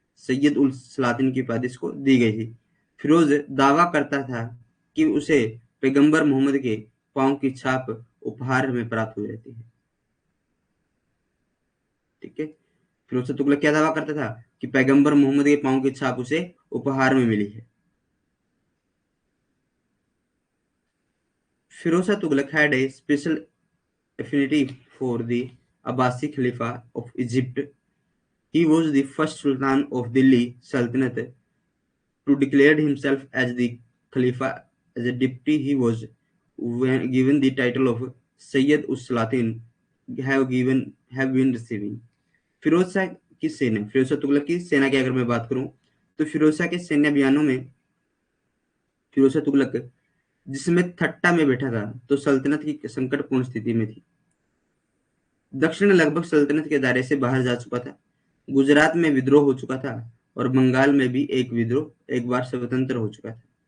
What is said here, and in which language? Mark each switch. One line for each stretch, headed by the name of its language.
Hindi: सैयद उल सलातीन की उपाधि इसको दी गई थी। फिरोज दावा करता था कि उसे पैगंबर मोहम्मद के पांव की छाप उपहार में प्राप्त हुई रहती है। ठीक है, फिरोज तुगलक क्या दावा करता था कि पैगंबर मोहम्मद के पांव की छाप उसे उपहार में मिली है।
English: Firoz Tughlaq had a special affinity for the Abbasi Khalifa of Egypt. He was the first Sultan of Delhi Sultanate to declare himself as the Khalifa. As a deputy, he was given the title of Sayyid us-Salatin. Have been receiving.
Hindi: Firoz Shah की सेना, फिरोज शाह तुगलक की सेना की अगर मैं बात करूं तो फिरोज शाह के सैन्य अभियानों में फिरोज शाह तुगलक जिसमें थट्टा में बैठा था तो सल्तनत की संकटपूर्ण स्थिति में थी। दक्षिण लगभग सल्तनत के दायरे से बाहर जा चुका था। गुजरात में विद्रोह हो चुका था और बंगाल में भी एक विद्रोह एक बार स्वतंत्र हो चुका था।